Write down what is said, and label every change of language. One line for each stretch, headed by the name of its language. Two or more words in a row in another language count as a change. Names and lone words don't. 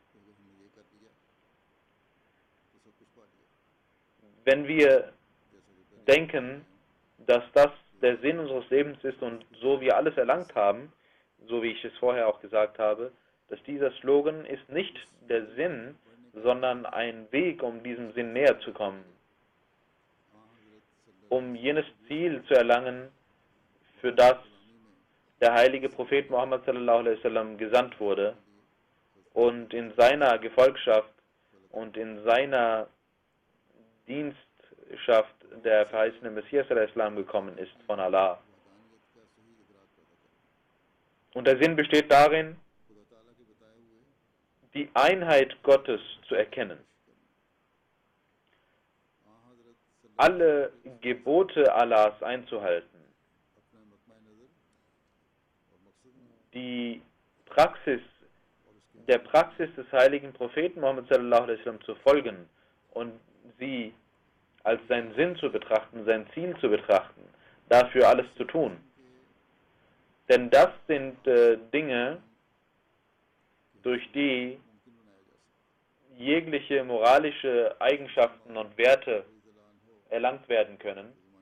German: Wenn wir denken, dass das der Sinn unseres Lebens ist und so wir alles erlangt haben, so wie ich es vorher auch gesagt habe, dass dieser Slogan ist nicht der Sinn, sondern ein Weg, um diesem Sinn näher zu kommen, um jenes Ziel zu erlangen, für das der heilige Prophet Muhammad
Arabic: صلى الله عليه وسلم
German: gesandt wurde und in seiner Gefolgschaft und in seiner Dienstschaft der verheißene Messias al-Islam gekommen ist von Allah. Und der Sinn besteht darin, die Einheit Gottes zu erkennen. Alle Gebote Allahs einzuhalten. Der Praxis des heiligen Propheten Muhammad
Arabic: صلى الله عليه وسلم
German: zu folgen und sie als seinen Sinn zu betrachten, sein Ziel zu betrachten, dafür alles zu tun. Denn das sind Dinge, durch die jegliche moralische Eigenschaften und Werte erlangt werden können.